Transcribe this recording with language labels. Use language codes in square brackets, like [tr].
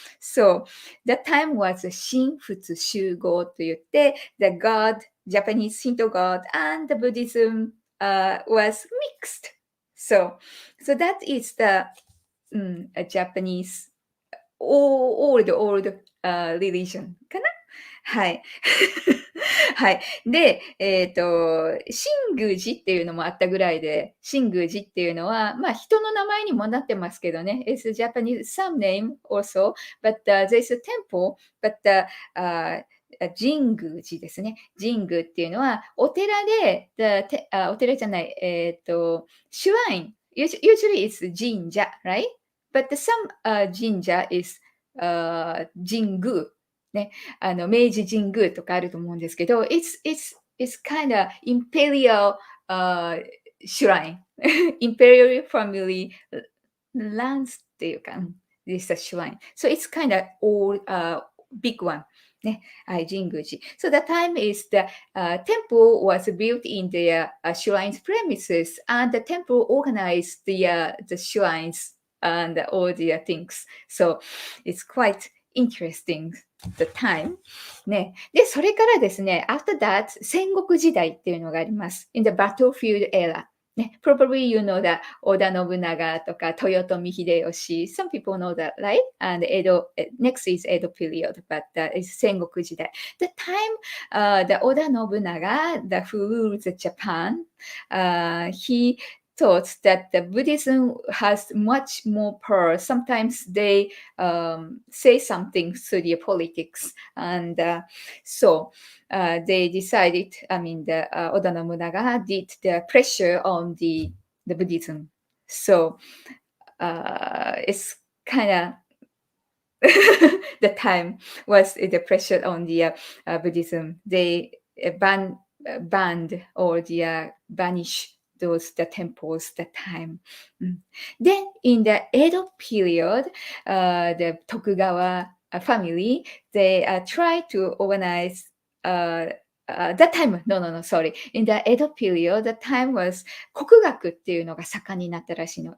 [en] So the time was [ja] 神仏集合と言って、 [en] the god, Japanese Shinto god and the Buddhism was mixed. So that is the Japanese old religion かな。 [ja] はい。はい。で、新宮寺っていうのもあったぐらいで、新宮寺っていうのは、まあ人の名前にもなってますけどね。 [en] It's a Japanese some name also, but there's a temple, but 神宮寺ですね。 [ja] 神宮っていうのは、お寺で、お寺じゃない、shrine. [en] Usually it's 神社, right? But some 神社 is 神宮。 [ja] ね、明治神宮とかあると思うんですけど、 [en] it's kind of imperial shrine. Imperial family lands [ja] っていうか、 [en] this shrine. So it's kind of all big one. [ja] ね、はい、神宮寺。 [en] So the time is the temple was built in the shrine's premises, and the temple organized the shrines and all the things. So it's quite interesting. The time ね。 [ja] で、それからですね、 [en] after that [ja] 戦国時代っていうのがあります。 [en] in the battlefield era. ね、probably you know that 織田信長とか豊臣秀吉. Some people know that, right? And next is Edo period, but it's 戦国時代. The time the Oda Nobunaga, who rules Japan, he thought that the Buddhism has much more power. Sometimes they say something through the politics, and they decided. I mean, the Oda Nobunaga did the pressure on the Buddhism. So it's kind of the time was the pressure on the Buddhism. They banned or banish those the temples that time. Mm. Then in the Edo period, the Tokugawa family they tried to organize. That time, no, sorry. In the Edo period, the time was [ja] 国学っていうのが盛んになったらしいの。